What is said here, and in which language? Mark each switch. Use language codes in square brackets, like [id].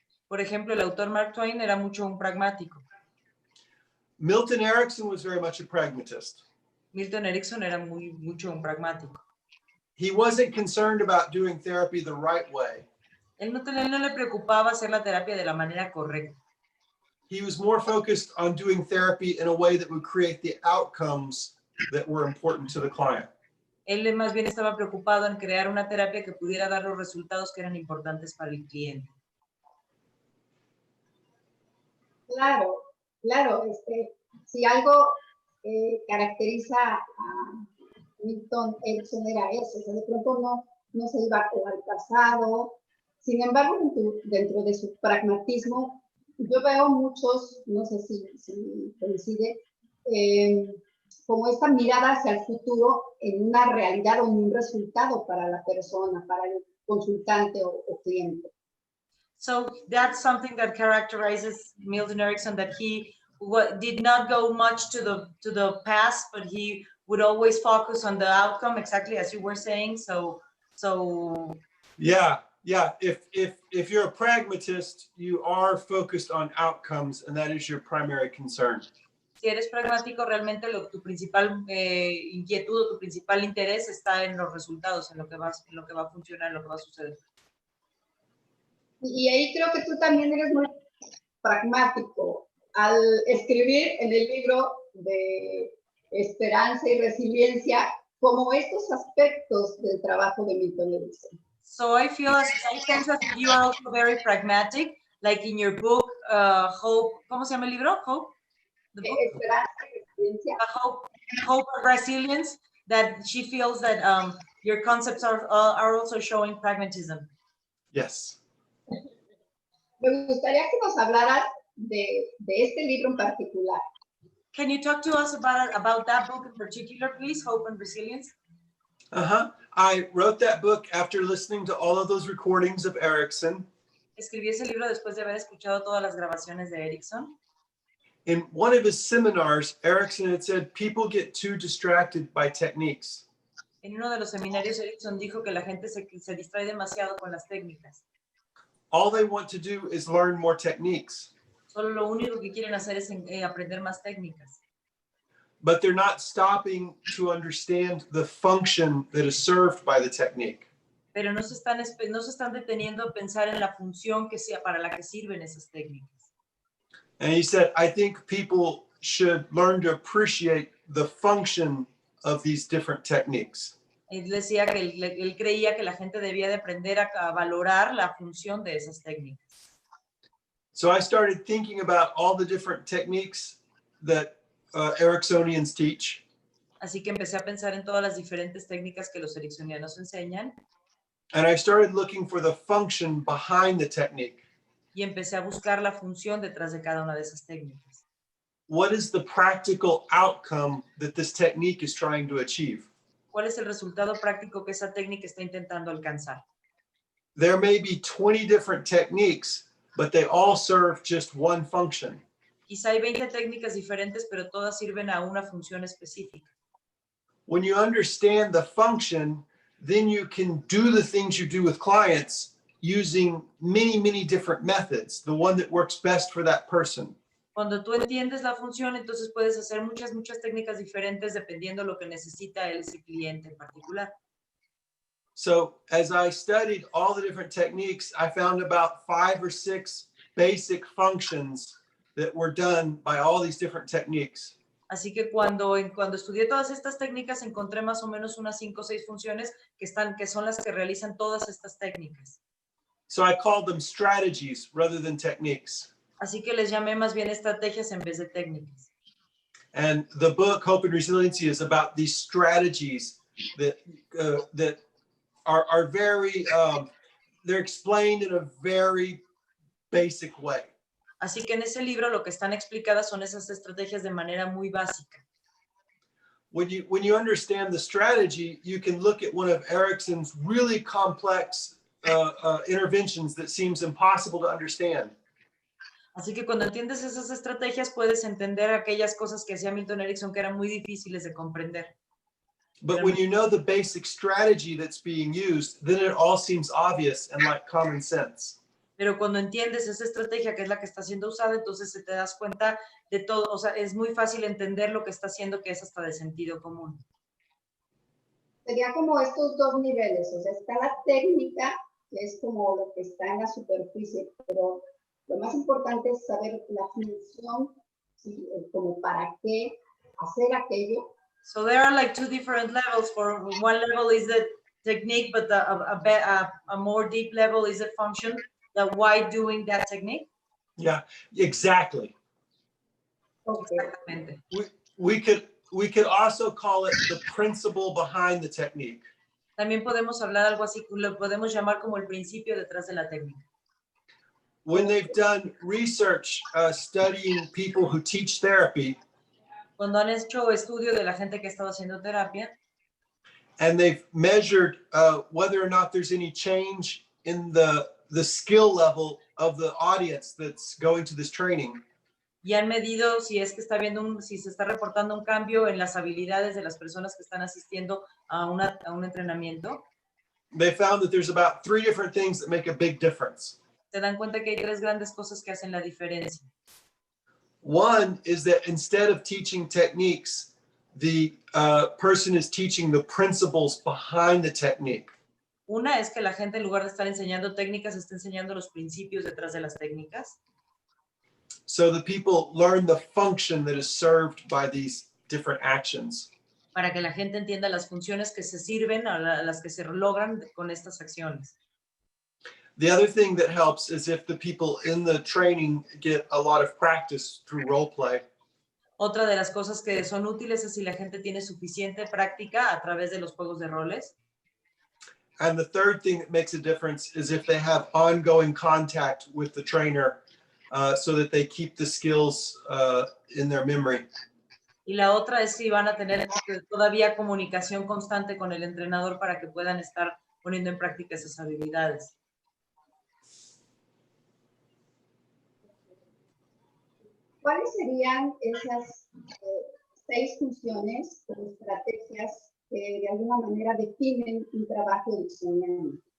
[es] Por ejemplo, el autor Mark Twain era mucho un pragmático. [en] Milton Erickson was very much a pragmatist. [es] Milton Erickson era mucho un pragmático. [en] He wasn't concerned about doing therapy the right way. [es] Él no le preocupaba hacer la terapia de la manera correcta. [en] He was more focused on doing therapy in a way that would create the outcomes that were important to the client. [es] Él más bien estaba preocupado en crear una terapia que pudiera dar los resultados que eran importantes para el cliente. Claro, claro. Si algo caracteriza a Milton Erickson era eso, o sea, de pronto no se iba al pasado. Sin embargo, dentro de su pragmatismo, yo veo muchos, no sé si coincide, como esta mirada hacia el futuro en una realidad o en un resultado para la persona, para el consultante o cliente. [en] So that's something that characterizes Milton Erickson, that he did not go much to the past, but he would always focus on the outcome, exactly as you were saying. So yeah. If you're a pragmatist, you are focused on outcomes, and that is your primary concern. [es] Si eres pragmático, realmente tu principal inquietud o tu principal interés está en los resultados, en lo que va a funcionar, en lo que va a suceder. Y ahí creo que tú también eres muy pragmático al escribir en el libro de Esperanza y Resiliencia como estos aspectos del trabajo de Milton Erickson. [en] So I sense that you are also very pragmatic, like in your book, Hope, [es] ¿cómo se llama el libro? [en] Hope? The book? [es] Esperanza y Resiliencia. [en] Hope and Resilience, that she feels that your concepts are also showing pragmatism. Yes. [es] Me gustaría que nos hablaras de este libro en particular. [en] Can you talk to us about that book in particular, please, Hope and Resilience? I wrote that book after listening to all of those recordings of Erickson. [es] Escribí ese libro después de haber escuchado todas las grabaciones de Erickson. [en] In one of his seminars, Erickson had said people get too distracted by techniques. [es] En uno de los seminarios, Erickson dijo que la gente se distrae demasiado con las técnicas. [en] All they want to do is learn more techniques. [es] Solo lo único que quieren hacer es aprender más técnicas. [en] But they're not stopping to understand the function that is served by the technique. [es] Pero no se están deteniendo a pensar en la función para la que sirven esas técnicas. [en] And he said, I think people should learn to appreciate the function of these different techniques. [es] Él decía que él creía que la gente debía de aprender a valorar la función de esas técnicas. [en] So I started thinking about all the different techniques that Ericksonians teach. [es] Así que empecé a pensar en todas las diferentes técnicas que los ericksonianos enseñan. [en] And I started looking for the function behind the technique. [es] Y empecé a buscar la función detrás de cada una de esas técnicas. [en] What is the practical outcome that this technique is trying to achieve? [es] ¿Cuál es el resultado práctico que esa técnica está intentando alcanzar? [en] There may be 20 different techniques, but they all serve just one function. [es] Quizá hay 20 técnicas diferentes, pero todas sirven a una función específica. [en] When you understand the function, then you can do the things you do with clients using many, many different methods, the one that works best for that person. [es] Cuando tú entiendes la función, entonces puedes hacer muchas técnicas diferentes dependiendo lo que necesita ese cliente en particular. [en] So as I studied all the different techniques, I found about 5 or 6 basic functions that were done by all these different techniques. [es] Así que cuando estudié todas estas técnicas, encontré más o menos unas 5 o 6 funciones que son las que realizan todas estas técnicas. [en] So I called them strategies rather than techniques. [es] Así que les llamé más bien estrategias en vez de técnicas. [en] And the book Hope and Resiliency is about these strategies that are very, they're explained in a very basic way. [es] Así que en ese libro lo que están explicadas son esas estrategias de manera muy básica. [en] When you understand the strategy, you can look at one of Erickson's really complex interventions that seems impossible to understand. [es] Así que cuando entiendes esas estrategias puedes entender aquellas cosas que hacía Milton Erickson que eran muy difíciles de comprender. [en] But when you know the basic strategy that's being used, then it all seems obvious and like common sense. [es] Pero cuando entiendes esa estrategia que es la que está siendo usada, entonces te das cuenta de todo, o sea, es muy fácil entender lo que está haciendo, que es hasta de sentido común. Sería como estos dos niveles, o sea, está la técnica, que es como lo que está en la superficie, pero lo más importante es saber la función, ¿sí? Como para qué hacer aquello. [en] So there are like 2 different levels. For one level is the technique, but a more deep level is the function. That why doing that technique? Yeah, exactly. Okay. [es] Exactamente. [en] We could also call it the principle behind the technique. [es] También podemos hablar algo así, lo podemos llamar como el principio detrás de la técnica. [en] When they've done research studying people who teach therapy, [es] Cuando han hecho estudio de la gente que ha estado haciendo terapia, [en] and they've measured whether or not there's any change in the skill level of the audience that's going to this training. [es] y han medido si es que está viendo si se está reportando un cambio en las habilidades de las personas que están asistiendo a un entrenamiento. [en] They found that there's about 3 different things that make a big difference. [es] Se dan cuenta que hay 3 grandes cosas que hacen la diferencia. [en] One is that instead of teaching techniques, the person is teaching the principles behind the technique. [es] Una es que la gente, en lugar de estar enseñando técnicas, está enseñando los principios detrás de las técnicas. [en] So the people learn the function that is served by these different actions. [es] Para que la gente entienda las funciones que se sirven, a las que se logran con estas acciones. [en] The other thing that helps is if the people in the training get a lot of practice through role play. [es] Otra de las cosas que son útiles es si la gente tiene suficiente práctica a través de los juegos de roles. [en] And the third thing that makes a difference is if they have ongoing contact with the trainer so that they keep the skills in their memory. [es] Y la otra es si van a tener todavía comunicación constante con el entrenador para que puedan estar poniendo en práctica esas habilidades. ¿Cuáles serían esas 6 funciones o estrategias que de alguna manera definen un trabajo ericksoniano?